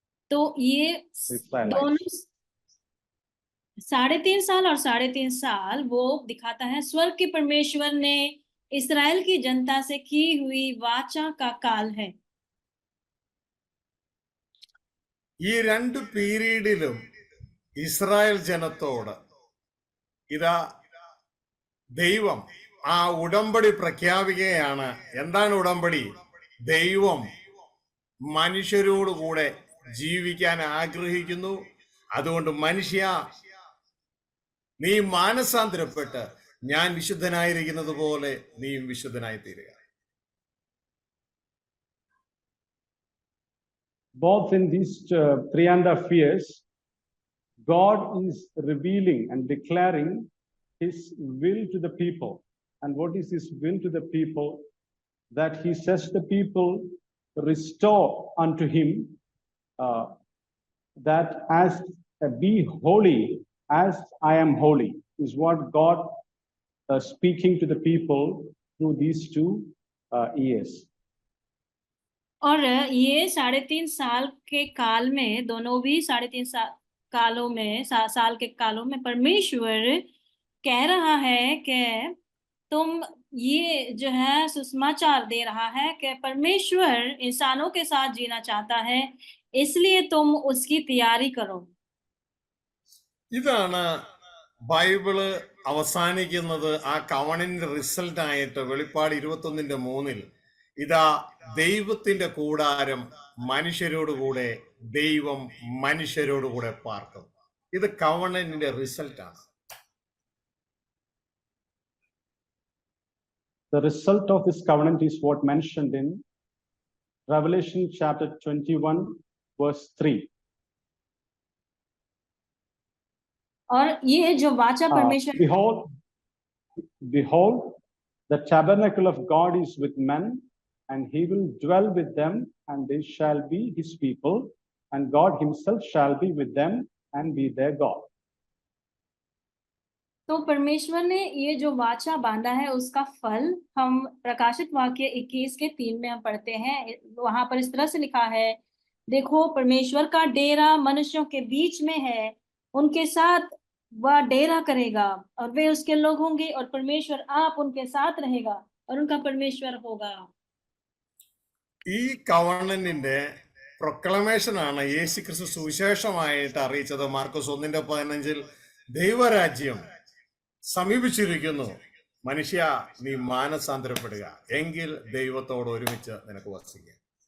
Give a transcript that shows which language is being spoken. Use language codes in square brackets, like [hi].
[hi] तो ये दोनों 3.5 साल और 3.5 साल वो दिखाता है स्वर्ग के परमेश्वर ने इस्राएल की जनता से की हुई वाचा का काल है. [ml] ഈ രണ്ട് പീരീഡിലും ഇസ്രായേൽ ജനത്തോട് ഇതാ ദൈവം ആ ഉടമ്പടി പ്രഖ്യാപിക്കുകയാണ്. എന്താണ് ഉടമ്പടി? ദൈവം മനുഷ്യരോടുകൂടെ ജീവിക്കാൻ ആഗ്രഹിക്കുന്നു. അതുകൊണ്ട് മനുഷ്യ, നീ മാനസാന്തരപ്പെട്ട് ഞാൻ വിശുദ്ധനായിരിക്കുന്നത് പോലെ നീയും വിശുദ്ധനായി തീരുക. [en] Both in these 3.5 years, God is revealing and declaring his will to the people. And what is his will to the people? That he says the people restore unto him, that as be holy as I am holy, is what God speaking to the people through these two years. [hi] और ये 3.5 साल के काल में, दोनों भी 3.5 कालों में, साल के कालों में परमेश्वर कह रहा है कि तुम, ये जो है सुसमाचार दे रहा है कि परमेश्वर इंसानों के साथ जीना चाहता है, इसलिए तुम उसकी तैयारी करो. [ml] ഇതാണ് ബൈബിള് അവസാനിക്കുന്നത്. ആ കവണിന്റെ റിസൾട്ട് ആയിട്ട് വെളിപ്പാട് 21:3 ഇതാ ദൈവത്തിന്റെ കൂടാരം മനുഷ്യരോടുകൂടെ, ദൈവം മനുഷ്യരോടുകൂടെ പാർക്കും. ഇത് കവണിന്റെ റിസൾട്ടാണ്. [en] The result of this covenant is what mentioned in Revelation chapter 21, verse 3. [hi] और ये जो वाचा परमेश्वर, [en] Behold, the tabernacle of God is with men, and he will dwell with them, and they shall be his people, and God himself shall be with them and be their God. [hi] तो परमेश्वर ने ये जो वाचा बांधा है, उसका फल हम प्रकाशित वाक्य 21:3 में हम पढ़ते हैं. वहां पर इस तरह से लिखा है, देखो परमेश्वर का डेरा मनुष्यों के बीच में है, उनके साथ वह डेरा करेगा और वे उसके लोग होंगे, और परमेश्वर आप उनके साथ रहेगा और उनका परमेश्वर होगा. [ml] ഈ കവണന്റിന്റെ പ്രൊക്ലമേഷൻ ആണ് യേശു ക്രിസ്തു സുവിശേഷമായിട്ട് അറിയിച്ചത്. മാർക്കോസ് 1:15 ദൈവരാജ്യം സമീപിച്ചിരിക്കുന്നു, മനുഷ്യ നീ മാനസാന്തരപ്പെടുക, എങ്കിൽ ദൈവത്തോട് ഒരുമിച്ച് നിനക്ക് വസിക്കാം.